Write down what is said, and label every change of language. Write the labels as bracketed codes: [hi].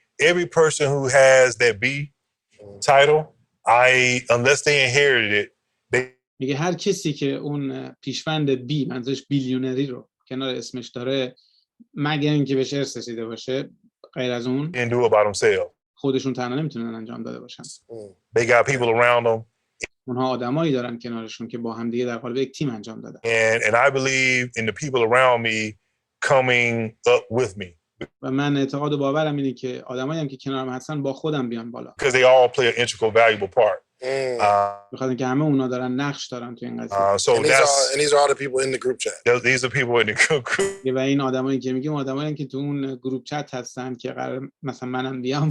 [en] Every person who has that B title, unless they inherited it, [fa] میگه هر کسی که اون پیشوند بی منظورش بیلیونری رو کنار اسمش داره مگر اینکه بهش ارث رسیده باشه غیر از اون [en] didn't do it by themselves. [fa] خودشون تنها نمیتونن انجام داده باشن. [en] They got people around them, [fa] اونها آدمایی دارن کنارشون که با هم دیگه در قالب یک تیم انجام دادن. [en] and I believe in the people around me coming up with me [fa] و من اعتقاد و باورم اینه که آدمایی هم که کنارم هستن با خودم بیان بالا. [en] because they all play an integral, valuable part. [fa] بخاطر اینکه همه اونا دارن نقش دارن تو این قضیه. [en] So And these are all the people in the group chat. these are people in the group [fa] و این آدمایی که میگیم آدمایی که تو اون گروپ چت هستن که قرار مثلا منم بیام